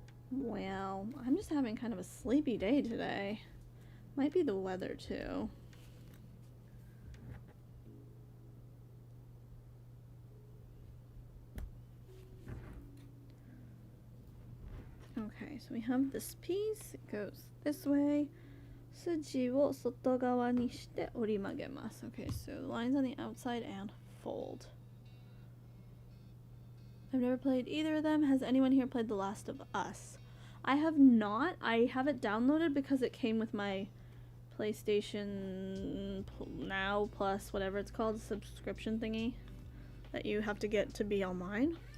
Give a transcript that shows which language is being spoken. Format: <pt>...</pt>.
<en>Well, I'm just having kind of a sleepy day today. Might be the weather too. Okay, so we have this piece. It goes this way.</en> <ja>筋を外側にして折り曲げます.</ja> <en>Okay, so lines on the outside and fold. I've never played either of them. Has anyone here played The Last of Us? I have not. I have it downloaded because it came with my PlayStation Now Plus, whatever it's called, subscription thingy that you have to get to be online.</en>